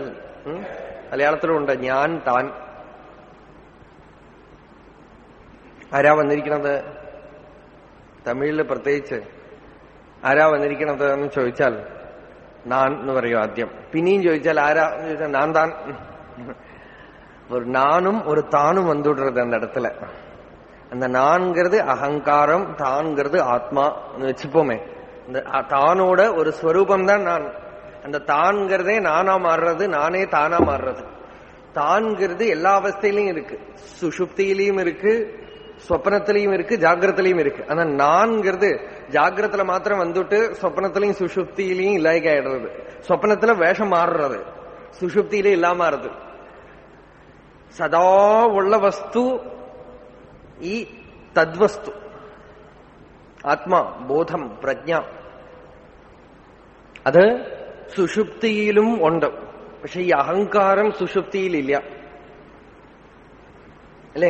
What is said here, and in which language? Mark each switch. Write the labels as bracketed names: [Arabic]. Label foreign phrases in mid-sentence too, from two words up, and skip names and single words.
[Malayalam] മലയാളത്തിലുണ്ട് ഞാൻ താൻ. ആരാ വന്നിരിക്കണത്? തമിഴില് പ്രത്യേകിച്ച് ആരാ വന്നിരിക്കണത് എന്ന് ചോദിച്ചാൽ നാൻ എന്ന് പറയും ആദ്യം. പിന്നെയും ചോദിച്ചാൽ ആരാ എന്ന് ചോദിച്ചാൽ നാൻ താൻ. [Tamil] ஒரு நானும் ஒரு தானும் வந்துடுறது அந்த இடத்துல. அந்த நான்கிறது அகங்காரம், தான்கிறது ஆத்மா வச்சுப்போமே. இந்த தானோட ஒரு ஸ்வரூபம் தான் நான். அந்த தான்கிறதே நானா மாறுறது, நானே தானா மாறுறது. தான்கிறது எல்லா அவஸ்தையிலையும் இருக்கு. சுஷுப்தியிலையும் இருக்கு, സ്വപ്നത്തിலையும் இருக்கு, ஜாகிரத்திலையும் இருக்கு. ஆனா நான்கிறது ஜாகிரத்துல மாத்திரம் வந்துட்டு സ്വപ്നത്തിலையும் சுஷுப்தியிலையும் இல்லாய்க்கு ஆயிடுறது. സ്വപ്നத்துல வேஷம் மாறுறது, சுஷுப்தியிலே இல்லாம ஆறுது. [Malayalam] സദാ ഉള്ള വസ്തു ഈ തദ്വസ്തു, ആത്മാ, ബോധം, പ്രജ്ഞ. അത് സുഷുപ്തിയിലും ഉണ്ട്. പക്ഷെ ഈ അഹങ്കാരം സുഷുപ്തിയിലില്ല. അല്ലേ?